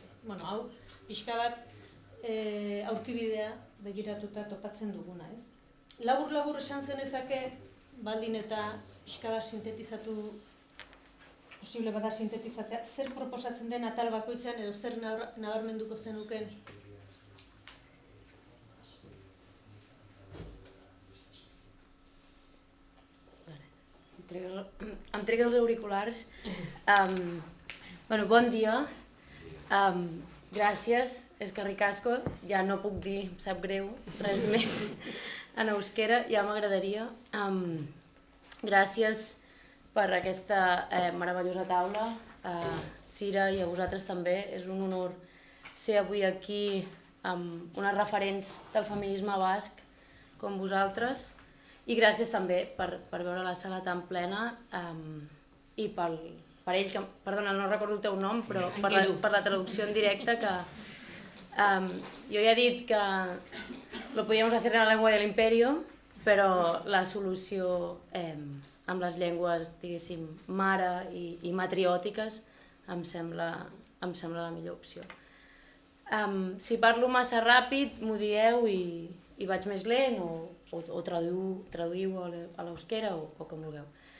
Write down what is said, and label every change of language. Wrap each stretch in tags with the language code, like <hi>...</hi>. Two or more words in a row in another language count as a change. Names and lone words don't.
<eu>Hau, pixka bat aurkibidea begiratuta topatzen duguna, ez? Labur esan zenezake, baldin eta pixka bat sintetizatu, posible bada sintetizatzea, zer proposatzen den atal bakoitzean edo zer nabarmenduko zenuken?</eu> <ca>Em trec els auriculars. Bon dia. Gràcies,</ca> <eu>eskerrik asko.</eu> <ca>Ja no puc dir, em sap greu, res més en euskera, ja m'agradaria. Gràcies per aquesta meravellosa taula. Cira, i a vosaltres també. És un honor ser avui aquí amb unes referents del feminisme basc com vosaltres. I gràcies també per veure la sala tan plena i per ell, que, perdona, no recordo el teu nom, però per la traducció en directe, que jo ja he dit que</ca> <es>lo podíamos hacer en la lengua del imperio,</es> <ca>però la solució amb les llengües, diguéssim, mare i matriòtiques em sembla la millor opció. Si parlo massa ràpid, m'ho dieu i vaig més lent o traduïu a l'euskera o com vulgueu.</ca>